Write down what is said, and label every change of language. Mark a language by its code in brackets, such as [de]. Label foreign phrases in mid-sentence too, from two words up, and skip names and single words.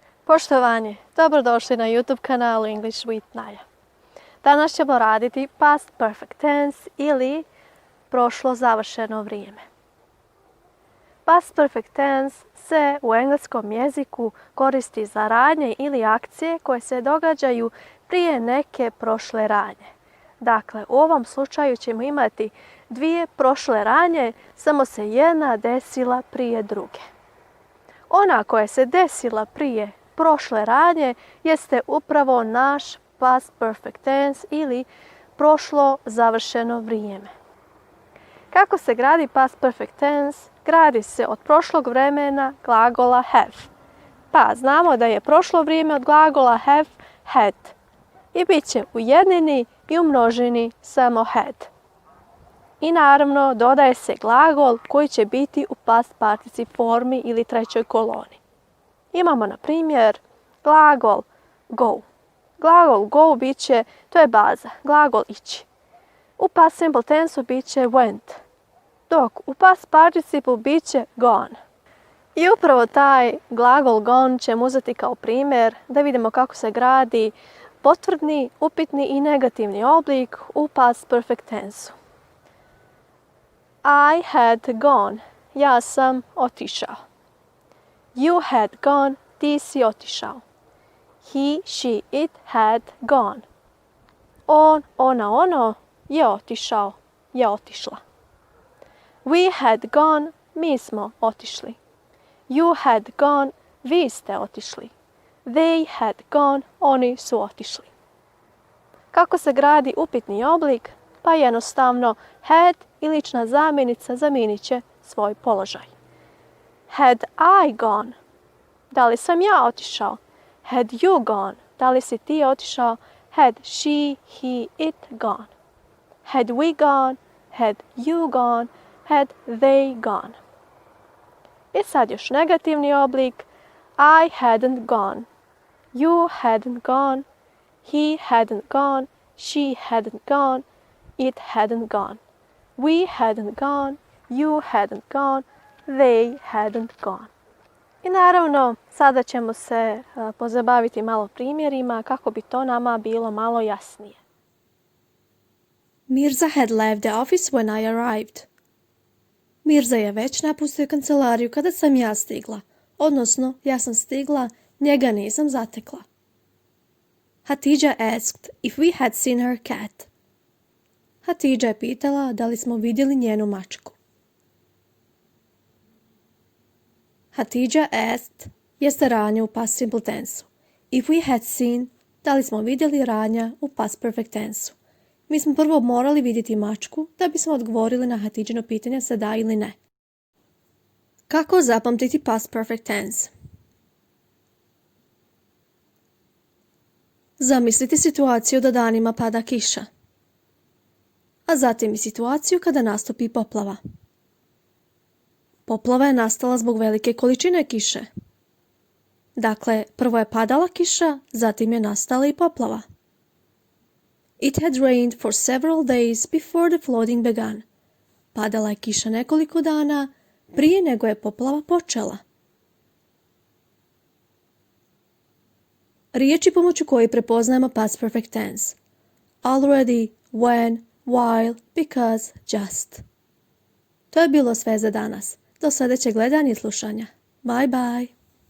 [bs] Poštovanje, dobrodošli na YouTube kanalu English with Naya. Danas ćemo raditi [en] past perfect tense [bs] ili prošlo završeno vrijeme. [en] Past perfect tense [bs] se u engleskom jeziku koristi za radnje ili akcije koje se događaju prije neke prošle radnje. Dakle, u ovom slučaju ćemo imati dvije prošle radnje, samo se jedna desila prije druge. Ona koja se desila prije prošle radnje jeste upravo naš [en] past perfect tense [bs] ili prošlo završeno vrijeme. Kako se gradi [en] past perfect tense? [bs] Gradi se od prošlog vremena glagola have. Pa znamo da je prošlo vrijeme od glagola [en] have had. [bs] I bit će u jednini i u množini samo had. I naravno dodaje se glagol koji će biti u [en] past participle [bs] formi ili trećoj koloni. Imamo na primjer glagol go. Glagol go bit će, to je baza, glagol ići. U [en] past simple tense [bs] bit će went, dok u [en] past participle [bs] bit će gone. I upravo taj glagol gone ćemo uzeti kao primjer da vidimo kako se gradi potvrdni, upitni i negativni oblik u [en] past perfect tense. I had gone, [bs] ja sam otišao. [en] You had gone, [bs] ti si otišao. [en] He, she, it had gone. [bs] On, ona, ono je otišao, je otišla. We had gone, mi smo otišli. You had gone, vi ste otišli. They had gone, oni su otišli. Kako se gradi upitni oblik? Pa jednostavno had i lična zamjenica zamijenit će svoj položaj. [en] Had I gone? [bs] Da li sam ja otišao? [en] Had you gone? [bs] Da li si ti otišao? [en] Had she, he, it gone? Had we gone? Had you gone? Had they gone? [bs] I sad još negativni oblik. [en] I hadn't gone. You hadn't gone. He hadn't gone. She hadn't gone. It hadn't gone. We hadn't gone. You hadn't gone. They hadn't gone. [bs] I naravno, sada ćemo se pozabaviti malo primjerima kako bi to nama bilo malo jasnije. [en] Mirza had left the office when I arrived. [bs] Mirza je već napustio kancelariju kada sam ja stigla. Odnosno, ja sam stigla, njega nisam zatekla. [en] Hatidja asked if we had seen her cat. [bs] Hatidja je pitala da li smo vidjeli njenu mačku. [en] Hatidja asked [bs] jeste radnja u [en] past simple tense. If we had seen, [bs] da li smo vidjeli radnja u [en] past perfect tense. [bs] Mi smo prvo morali vidjeti mačku da bismo odgovorili na Hatidjino pitanje sa da ili ne. Kako zapamtiti [en] past perfect tense? [bs] Zamislite situaciju da danima pada kiša, a zatim i situaciju kada nastupi poplava. Poplava je nastala zbog velike količine kiše. Dakle, prvo je padala kiša, zatim je nastala i poplava. [en] It had rained for several days before the flooding began. [bs] Padala je kiša nekoliko dana prije nego je poplava počela. Riječi pomoću kojih prepoznajemo [en] past perfect tense. Already, when, while, because, just. [bs] To je bilo sve za danas. Do sljedećeg gledanja i slušanja. [en] Bye bye.